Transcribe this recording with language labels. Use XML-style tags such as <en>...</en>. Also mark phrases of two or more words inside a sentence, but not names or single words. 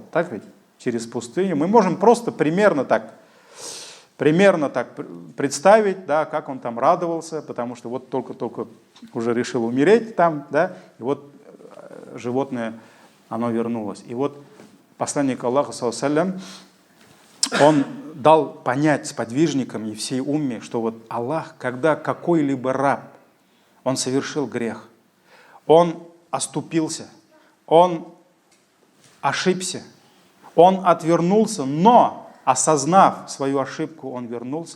<ru>Так ведь? Через пустыню. Мы можем просто примерно так представить, да, как он там радовался, потому что вот только уже решил умереть там, да, и вот животное, оно вернулось. И вот посланник Аллаха,</ru> <ar>صلى الله عليه وسلم,</ar> <ru>он дал понять сподвижникам и всей умме, что вот Аллах, когда какой-либо раб, он совершил грех, он оступился, он ошибся, он отвернулся, но, осознав свою ошибку, он вернулся.</ru>